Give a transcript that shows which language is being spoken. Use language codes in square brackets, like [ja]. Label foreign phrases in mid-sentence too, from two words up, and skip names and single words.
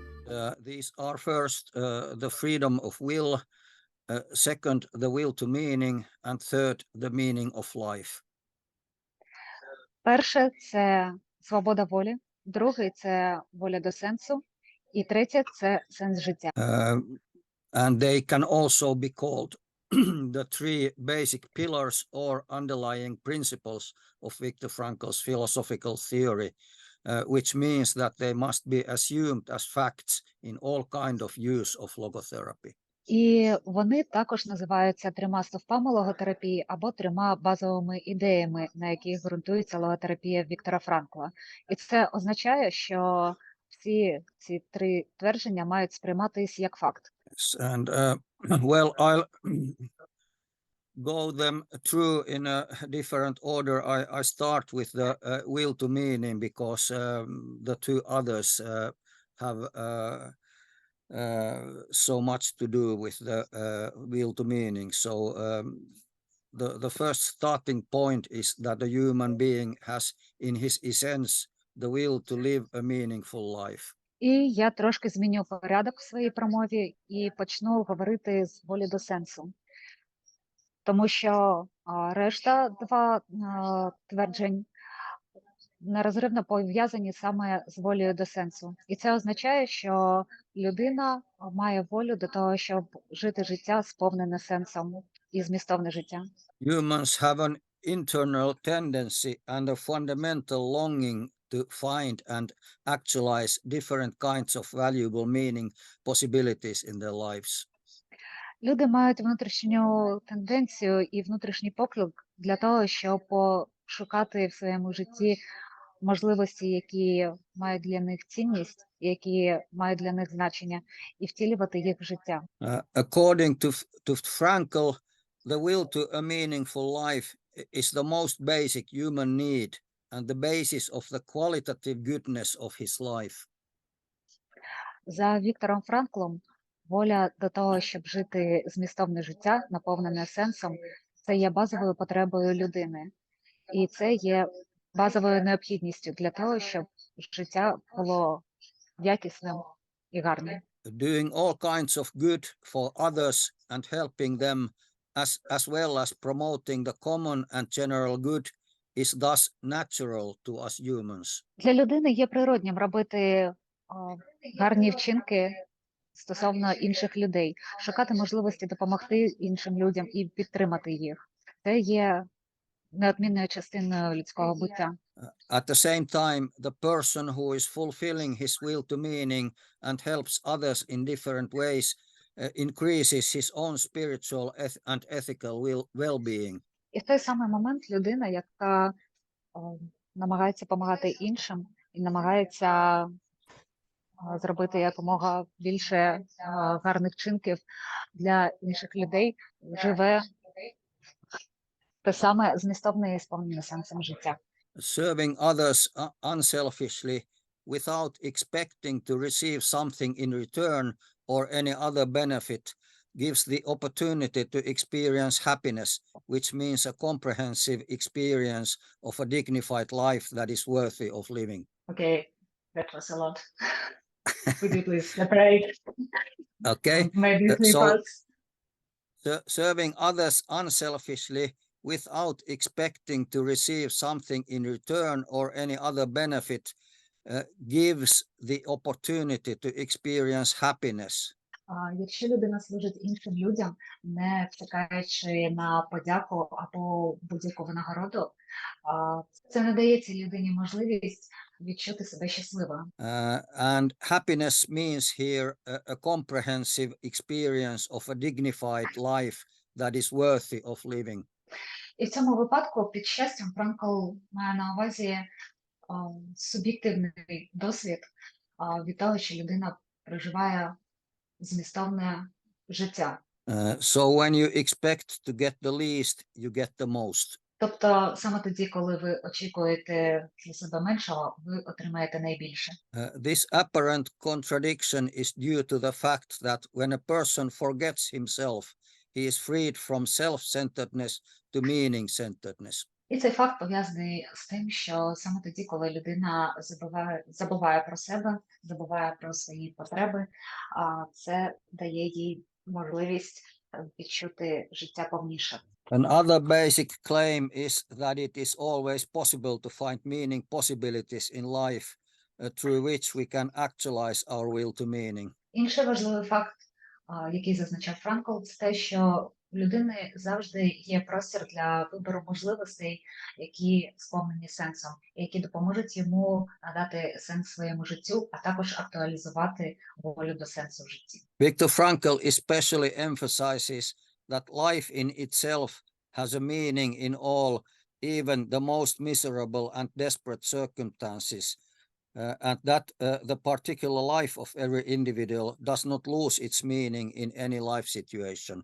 [en] These are first the freedom of will, second the will to meaning, and third the meaning of life. [uk] Перше – це свобода волі, другий – це воля до сенсу, і третє – це сенс життя. [en] And they can also be called the three basic pillars or underlying principles of Viktor Frankl's philosophical theory, which means that they must be assumed as facts in all kind of use of logotherapy. [uk] І вони також називаються трьома стовпами логотерапії або трьома базовими ідеями, на яких ґрунтується логотерапія Віктора Франкла. І це означає, що всі ці три твердження мають сприйматись як факт. [en] And well, I'll go them through in a different order. I start with the will to meaning because the two others have so much to do with the will to meaning. So the first starting point is that the human being has in his essence the will to live a meaningful life. [uk] І я трошки зміню порядок в своїй промові і почну говорити з волі до сенсу. Тому що решта два тверджень нерозривно пов'язані саме з волею до сенсу. І це означає, що людина має волю до того, щоб жити життя сповнене сенсом і змістовне життя. [en] Humans have an internal tendency and a fundamental longing to find and actualize different kinds of valuable meaning possibilities in their lives. [uk] Люди мають внутрішню тенденцію і внутрішній поклик для того, щоб пошукати в своєму житті можливості, які мають для них цінність, які мають для них значення, і втілювати їх в життя. [en] According to Frankl, the will to a meaningful life is the most basic human need and the basis of the qualitative goodness of his life. [uk] За Віктором Франклом, воля до того, щоб жити змістовне життя, наповнене сенсом, це є базовою потребою людини. І це є базовою необхідністю для того, щоб життя було якісним і гарним. [en] Doing all kinds of good for others and helping them as well as promoting the common and general good is thus natural to us humans. [uk] Для людини є природнім робити гарні вчинки стосовно інших людей, шукати можливості допомогти іншим людям і підтримати їх. Це є неодмінною частиною людського буття. [en] At the same time, the person who is fulfilling his will to meaning and helps others in different ways increases his own spiritual and ethical well-being. [uk] І в той самий момент людина, яка намагається допомагати іншим і намагається зробити якомога більше гарних вчинків для інших людей, живе те саме змістовне і сповнене сенсом життя. [en] Serving others unselfishly without expecting to receive something in return or any other benefit gives the opportunity to experience happiness, which means a comprehensive experience of a dignified life that is worthy of living. Okay, that was a lot. Would you please separate? Okay. Maybe three parts. Serving others unselfishly without expecting to receive something in return or any other benefit gives the opportunity to experience happiness. [uk] Якщо людина служить іншим людям, не чекаючи на подяку або будь-яку винагороду, це не дає цій людині можливість відчути себе щасливо. [en] And happiness means here a comprehensive experience of a dignified life that is worthy of living. [uk] І в цьому випадку під щастям Франкл має на увазі суб'єктивний досвід від того, що людина проживає змістовне життя. [en] So when you expect to get the least, you get the most. [uk] Тобто саме тоді, коли ви очікуєте для себе меншого, ви отримаєте найбільше. [en] This apparent contradiction is due to the fact that when a person forgets himself, he is freed from self-centeredness to meaning-centeredness. [uk] І цей факт пов'язаний з тим, що саме тоді, коли людина забуває про себе, забуває про свої потреби, це дає їй можливість відчути життя повніше. [en] Another basic claim is that it is always possible to find meaning possibilities in life through which we can actualize our will to meaning. [uk] Інший важливий факт, який зазначав Франкл, це те, що у людини завжди є простір для вибору можливостей, які сповнені сенсом, і які допоможуть йому надати сенс своєму життю, а також актуалізувати волю до сенсу в житті. [en] Viktor Frankl especially emphasizes that life in itself has a meaning in all, even the most miserable and desperate circumstances, and that the particular life of every individual does not lose its meaning in any life situation.